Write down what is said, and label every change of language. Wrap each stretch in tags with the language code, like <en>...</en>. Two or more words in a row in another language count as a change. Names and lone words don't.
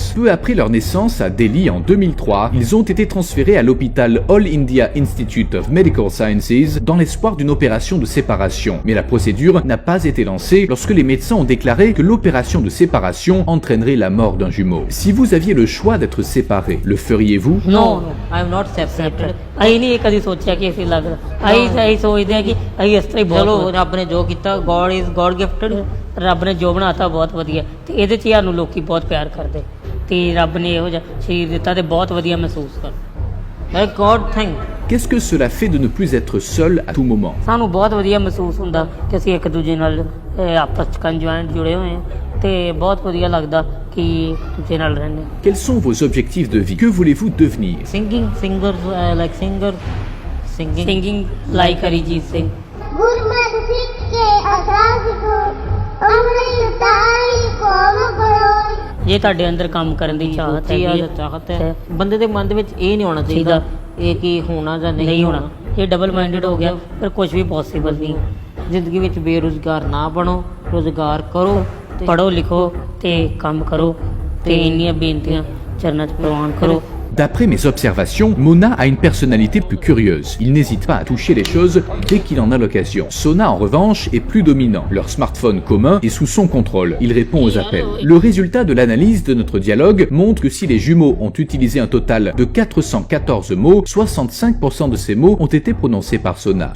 <fr>Peu après leur naissance à Delhi en 2003, ils ont été transférés à l'hôpital All India Institute of Medical Sciences dans l'espoir d'une opération de séparation. Mais la procédure n'a pas été lancée lorsque les médecins ont déclaré que l'opération de séparation entraînerait la mort d'un jumeau. Si vous aviez le choix d'être séparés, le feriez-vous?</fr> <en>No, I am not separated.</en> <pa>ਅਸੀਂ ਨਹੀਂ ਇਹ ਕਦੀ ਸੋਚਿਆ ਕਿ ਅਸੀਂ ਲੱਗਦਾ। ਅਸੀਂ ਸੋਚਦੇ ਹਾਂ ਕਿ ਅਸੀਂ ਇਸ ਤਰ੍ਹਾਂ ਹੀ ਚਲੋ ਬਹੁਤ ਰੱਬ ਨੇ ਜੋ ਕੀਤਾ,</pa> <en>God is God gifted.</en> <pa>ਰੱਬ ਨੇ ਜੋ ਬਣਾਤਾ ਬਹੁਤ ਵਧੀਆ, ਤੇ ਇਹਦੇ 'ਚ ਸਾਨੂੰ ਲੋਕੀ ਬਹੁਤ ਪਿਆਰ ਕਰਦੇ, ਤੇ ਰੱਬ ਨੇ ਇਹੋ ਜਿਹਾ ਸਰੀਰ ਦਿੱਤਾ ਤੇ ਬਹੁਤ ਵਧੀਆ ਮਹਿਸੂਸ ਕਰ।</pa> <en>Like God thing.</en> <fr>Qu'est-ce que cela fait de ne plus être seul à tout moment?</fr> <pa>ਸਾਨੂੰ ਬਹੁਤ ਵਧੀਆ ਮਹਿਸੂਸ ਹੁੰਦਾ ਕਿ ਅਸੀਂ ਇੱਕ ਦੂਜੇ ਨਾਲ ਆਪਸ 'ਚ ਕੰਜੁਆਇੰਟ ਜੁੜੇ ਹੋਏ ਹਾਂ, ਤੇ ਬਹੁਤ ਵਧੀਆ ਲੱਗਦਾ ਕਿ ਦੂਜੇ ਨਾਲ ਰਹਿੰਦੇ ਹਾਂ।</pa> <fr>Quels sont vos objectifs de vie? Que voulez-vous devenir?</fr> <en>Singing, singing. Singing like Arijit Singh.</en> <pa>ਗੁਰਮਤਿ ਸਿੱਖ ਕੇ ਆਜ਼ਾਦ ਕੋ ਅੰਮ੍ਰਿਤ ਤਾਈ ਕੋਮ ਕਰੋ। ਜੇ ਤੁਹਾਡੇ ਅੰਦਰ ਕੰਮ ਕਰਨ ਦੀ ਚਾਹਤ ਹੈ ਚਾਹਤ ਹੈ, ਬੰਦੇ ਦੇ ਮਨ ਦੇ ਵਿੱਚ ਇਹ ਨਹੀਂ ਹੋਣਾ ਚਾਹੀਦਾ ਇਹ ਕੀ ਹੋਣਾ ਜਾਂ ਨਹੀਂ ਹੋਣਾ। ਇਹ</pa> <en>double minded</en> <pa>ਹੋ ਗਿਆ, ਫਿਰ ਕੁਝ ਵੀ ਪੋਸੀਬਲ ਨਹੀਂ। ਜ਼ਿੰਦਗੀ ਵਿੱਚ ਬੇਰੁਜ਼ਗਾਰ ਨਾ ਬਣੋ, ਰੁਜ਼ਗਾਰ ਕਰੋ, ਪੜ੍ਹੋ ਲਿਖੋ ਤੇ ਕੰਮ ਕਰੋ, ਤੇ ਇੰਨੀਆਂ ਬੇਨਤੀਆਂ ਚਰਨਾਂ 'ਚ ਪ੍ਰਵਾਨ ਕਰੋ।</pa> <fr>D'après mes observations, Mona a une personnalité plus curieuse. Il n'hésite pas à toucher les choses dès qu'il en a l'occasion. Sona, en revanche, est plus dominant. Leur smartphone commun est sous son contrôle. Il répond aux appels. Le résultat de l'analyse de notre dialogue montre que si les jumeaux ont utilisé un total de 414 mots, 65% de ces mots ont été prononcés par Sona.</fr>